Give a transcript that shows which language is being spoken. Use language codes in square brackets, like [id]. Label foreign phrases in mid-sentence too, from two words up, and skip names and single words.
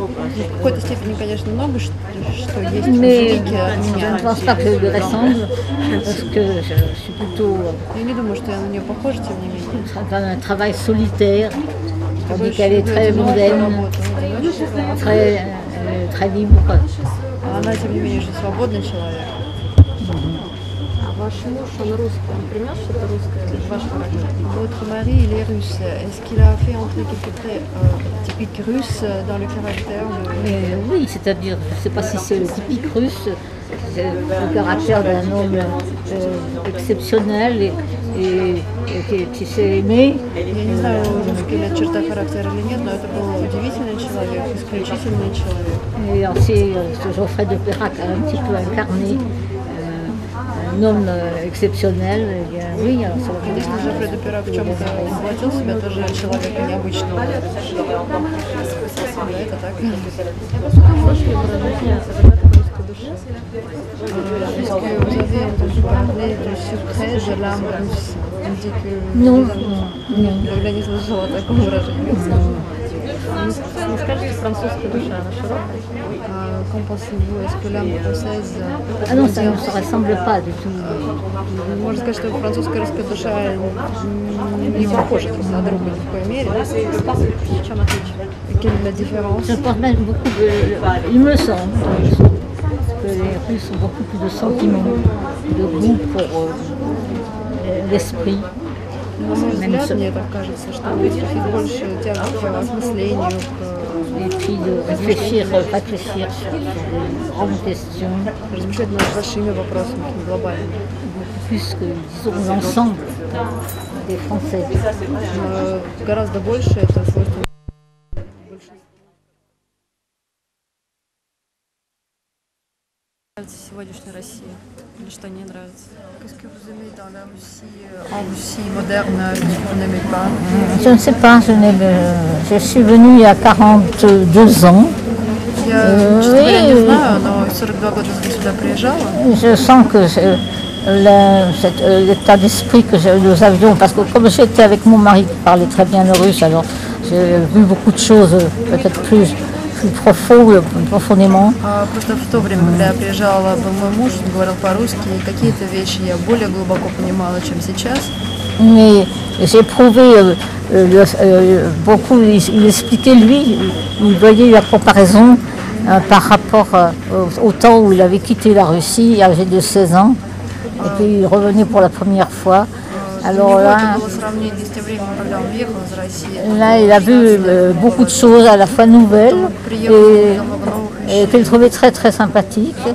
[fr] Mais je ne pense pas que je lui ressemble, parce que je suis plutôt dans un travail solitaire, tandis qu'elle est très mondaine, très libre. [ru] Ваш муж, он русский, он принес что-то русское? [fr] Votre mari, il est russe. Est-ce qu'il a fait entrer quelque chose typique russe dans le caractère Oui, c'est-à-dire, je ne sais pas si c'est le typique russe, c'est le caractère d'un homme exceptionnel et qui s'est aimé. [ru] Я не знаю, русская черта характера или нет, но это был удивительный человек, исключительный человек. [fr] Et aussi, Geoffrey de Perrac a un petit peu incarné un homme exceptionnel. Oui, [ru] конечно, Жофре де Перак в чем-то воплотил себя тоже человека необычного. Это так. [fr] Est-ce que vous avez entendu parler du secret de l'âme russe? On dit que... Non. [ru] Я не слышала о таком выражении. Не скажите, французская душа, она широкая? [fr] Qu'en pensez-vous? Est-ce que l'âme française... Ah non, ça ne se ressemble pas du tout. [ru] Можно сказать, что французская русская душа не похожа друг на друга ни в коей мере. В чем отличие? [fr] Quelle est la différence? Je pense même beaucoup il me semble que les Russes ont beaucoup plus de sentiments, de goût pour l'esprit. [ru] На мой взгляд, мне так кажется, что у русских есть больше тяги к осмыслению, [fr] et puis de réfléchir sur des grandes questions. [ru] Размышлять над большими вопросами, глобальными. [fr] Plus que, disons, l'ensemble des Français. [ru] Гораздо больше это свойство. Сегодняшняя Россия или что не нравится? [fr] Qu'est-ce que vous aimez dans la Russie moderne que vous n'aimez pas? Je ne sais pas, je suis venue il y a 42 ans. [ru] Я, честно говоря, не знаю, но 42 года сюда приезжала. [fr] Je sens que l'état d'esprit que nous avions, parce que comme j'étais avec mon mari qui parlait très bien le russe, alors j'ai vu beaucoup de choses peut-être plus profondément. [ru] Просто в то время, когда я приезжала, был мой муж, он говорил по-русски, и какие-то вещи я более глубоко понимала, чем сейчас. [fr] Mais j'ai éprouvé beaucoup, il expliquait lui, il voyait la comparaison par rapport au temps où il avait quitté la Russie, âgé de 16 ans, et puis il revenait pour la première fois. Alors là, il a vu beaucoup de choses à la fois nouvelles et qu'il trouvait très très sympathiques.